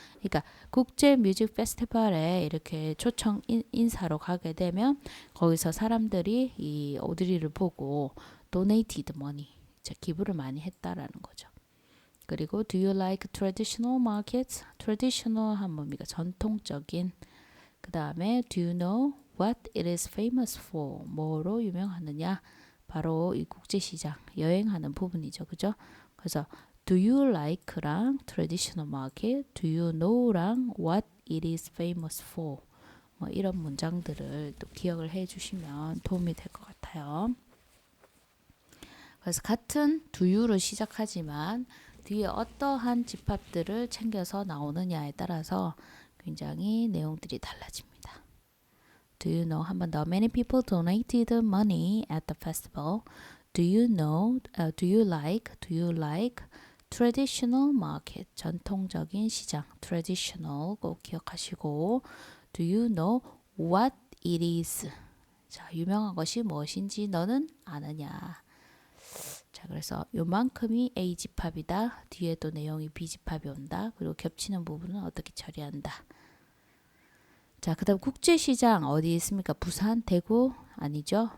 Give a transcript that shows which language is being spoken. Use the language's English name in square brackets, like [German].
[Korean] 그러니까 국제 뮤직 페스티벌에 이렇게 초청 인사로 가게 되면 거기서 사람들이 이 오드리를 보고 [English] donated money, [Korean] 자, 기부를 많이 했다라는 거죠. 그리고 [English] do you like traditional markets? [Korean] traditional 한 뭡니까? 전통적인. 그 다음에 [English] do you know what it is famous for? [Korean] 뭐로 유명하느냐? 바로 이 국제시장 여행하는 부분이죠. 그죠? 그래서 [English] do you like랑 traditional market, do you know랑 what it is famous for? [Korean] 뭐 이런 문장들을 또 기억을 해 주시면 도움이 될 것 같아요. 그래서 같은 do you로 시작하지만 뒤에 어떠한 집합들을 챙겨서 나오느냐에 따라서 굉장히 내용들이 달라집니다. [English] Do you know? [Korean] 한 번 더. [English] Many people donated money at the festival. Do you know? Do you like traditional market? [Korean] 전통적인 시장. [English] traditional [Korean] 꼭 기억하시고 [English] Do you know what it is? [Korean] 자, 유명한 것이 무엇인지 너는 아느냐? 자, 그래서 요만큼이 A 집합이다. 뒤에 또 내용이 B 집합이 온다. 그리고 겹치는 부분은 어떻게 처리한다. 자, 그 다음 국제시장 어디 있습니까? 부산, 대구? 아니죠.